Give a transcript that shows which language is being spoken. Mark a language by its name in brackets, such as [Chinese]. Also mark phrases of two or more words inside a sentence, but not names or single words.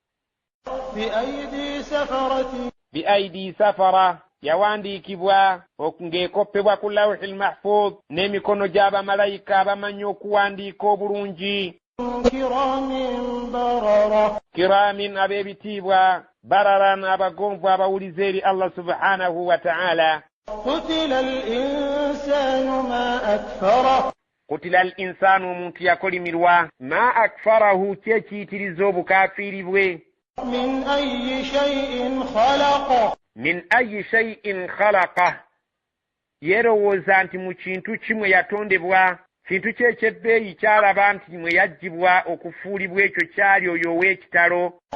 [Arabic] بأيدي سفرة, [Ganda] yawandiikibwa ng'ekoppebwa ku [Arabic] اللوح المحفوظ [Ganda] n'emikono gy'abamalayika abamanyi okuwandiika obulungi. Kiramin ab'ebitiibwa, bararan abagonvu abawulize eri Allah subhanahu wa ta'ala. [Arabic] قتل الإنسان, [Ganda] omuntu yakolimirwa. [Arabic] ما أكفره, [Ganda] kyekiyitiriza obukafiiri bwe. [Arabic] من أي شيء خلق, [Ganda] yerowooza nti mu kintu kimwe yatondebwa. Kintu kye ekyebbeeyi kyalaba nti mwe yaggyibwa okufuulibwa ekyo kyali oyo ow'ekitalo.